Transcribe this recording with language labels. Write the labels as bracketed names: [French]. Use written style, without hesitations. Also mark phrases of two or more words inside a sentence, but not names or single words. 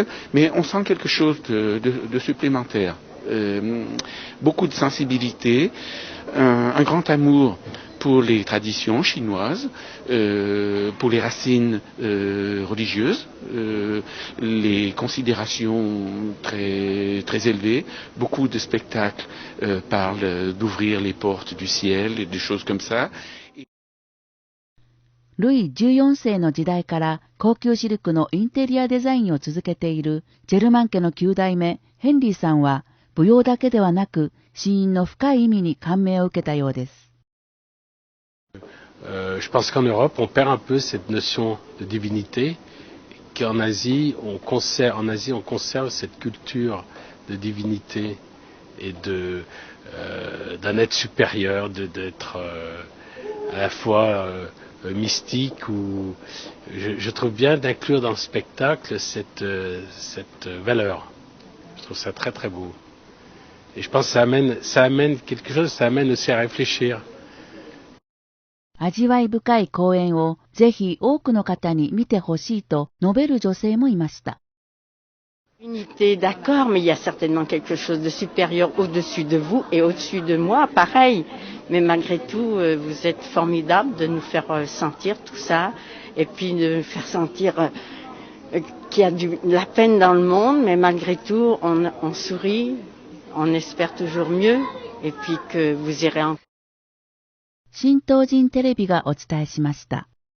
[French] Mais on sent quelque chose de supplémentaire. Beaucoup de sensibilité, un grand amour pour les traditions chinoises, pour les racines religieuses, les considérations très élevées. Beaucoup de spectacles parlent d'ouvrir les portes du ciel et des choses comme ça. [Japanese] ルイ14世の時代から高級シルクのインテリアデザインを続けているジェルマン家の9代目ヘンリーさんは舞踊だけではなく神韻の深い意味に感銘を受けたようです。 [French] Je pense qu'en Europe, on perd un peu cette notion de divinité, qu'en Asie, on conserve cette culture de divinité et d'un être supérieur, d'être à la fois mystique ou je trouve bien d'inclure dans le spectacle cette valeur. Je trouve ça très très beau. Et je pense que ça amène quelque chose, ça amène aussi à réfléchir. [Japanese] 味わい深い公演をぜひ多くの方に見てほしいと述べる女性もいました。 [French] Unité, d'accord, mais il y a certainement quelque chose de supérieur au-dessus de vous et au-dessus de moi, pareil. Mais malgré tout, vous êtes formidable de nous faire sentir tout ça et puis de nous faire sentir qu'il y a de la peine dans le monde, mais malgré tout, on sourit, on espère toujours mieux et puis que vous irez en [Japanese] 新東人テレビがお伝えしました。